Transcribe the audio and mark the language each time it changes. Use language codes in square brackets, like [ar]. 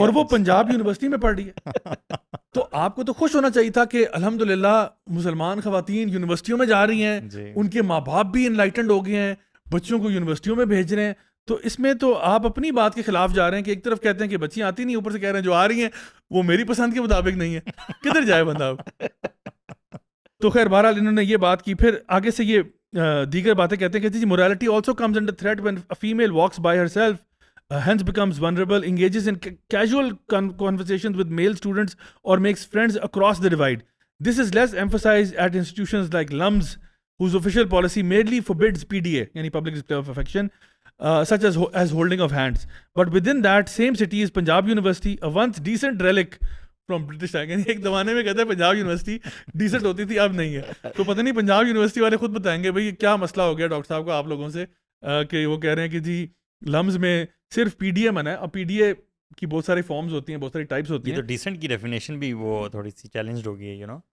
[ur] اور وہ پنجاب یونیورسٹی میں پڑھ رہی ہے؟ تو آپ کو تو خوش ہونا چاہیے تھا کہ الحمدللہ مسلمان خواتین یونیورسٹیوں میں جا رہی ہیں، ان کے ماں باپ بھی انلائٹنڈ ہو گئے ہیں، بچوں کو یونیورسٹیوں میں بھیج رہے ہیں. تو اس میں تو آپ اپنی بات کے خلاف جا رہے ہیں کہ ایک طرف کہتے ہیں کہ بچیاں آتی نہیں، اوپر سے کہہ رہے ہیں جو آ رہی ہیں وہ میری پسند کے مطابق نہیں ہے. کدھر جائے بندہ اب؟ تو خیر بہرحال انہوں نے یہ بات کی. پھر آگے سے یہ دیگر باتیں کہتے ہیں کہ جی [en] morality also comes under threat when a female walks by herself, hence becomes vulnerable, engages in casual conversations with male students or makes friends across the divide. This is less emphasized at institutions like LUMS, whose official policy mainly forbids PDA, yani public display of affection, such as holding of hands. But within that same city is Punjab University, a once decent relic from British time. [ur] یعنی ایک زمانے میں کہتے ہیں Punjab university decent ہوتی تھی، اب نہیں ہے. تو پتہ نہیں پنجاب یونیورسٹی والے خود بتائیں گے بھائی کیا مسئلہ ہو گیا ڈاکٹر صاحب کو آپ لوگوں سے کہ وہ کہہ رہے ہیں کہ جی لمز میں صرف پی ڈی اے منع ہے. اور پی ڈی اے کی بہت ساری فارمز ہوتی ہیں، بہت ساری ٹائپس ہوتی ہیں. تو ڈیسنٹ کی ڈیفینیشن بھی وہ تھوڑی سی چیلنجڈ ہو گئی ہے، [en] You know.